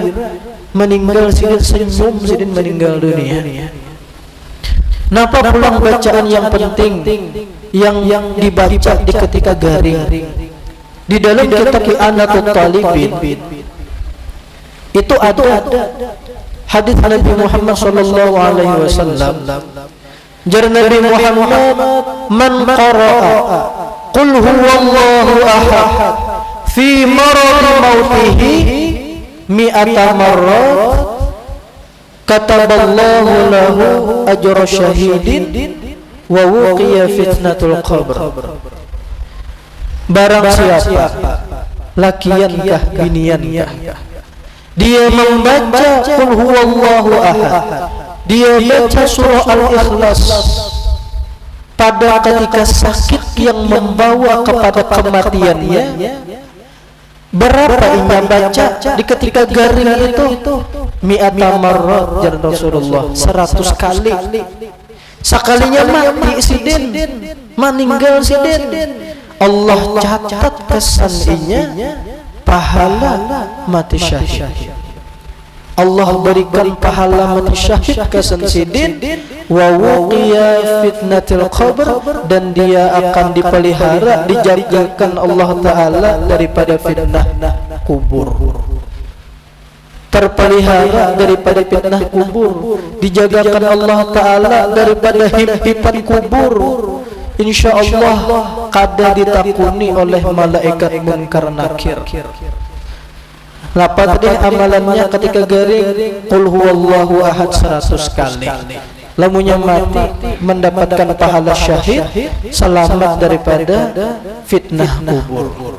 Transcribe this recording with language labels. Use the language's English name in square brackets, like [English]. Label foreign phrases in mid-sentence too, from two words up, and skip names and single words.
[Banjar] Meninggal Sidin senyum, Sidin meninggal dunia. Napa pulang bacaan yang penting yang dibaca di ketika garing di dalam kitab I'anatul Talibin itu ada hadis Nabi Muhammad [Arabic] صلى الله عليه وسلم. Jar Nabi Muhammad, من قرأ قل هو الله أحد في مرض موته مائة مرة كتب الله له أجر شهيد ووقي فتنة القبر. [Banjar] Barang siapa, lakiankah biniankah, dia membaca [Arabic] قل هو الله أحد, [Banjar] dia baca surah Al-Ikhlas pada ketika sakit yang membawa kepada kematiannya, berapa ia baca di ketika garing itu? [Arabic] مائة مرة, [Banjar] jar Rasulullah, 100 kali. Sekalinya mati Sidin, meninggal Sidin, Allah catat kesannya pahala mati syahid. Allah berikan pahala mati syahid kesan Sidin, [Arabic] ووقي فتنة القبر, [Banjar] dan dia akan dipelihara, dijagakan Allah Ta'ala daripada fitnah kubur. terpelihara daripada fitnah kubur, dijagakan Allah Ta'ala daripada himpitan kubur. InsyaAllah kada ditakuni oleh malaikat munkar nakir. Lapat deh amalannya ketika garing [Arabic] قل هو الله أحد [Banjar] 100 kali. Lamunya mati mendapatkan pahala syahid, selamat daripada fitnah kubur.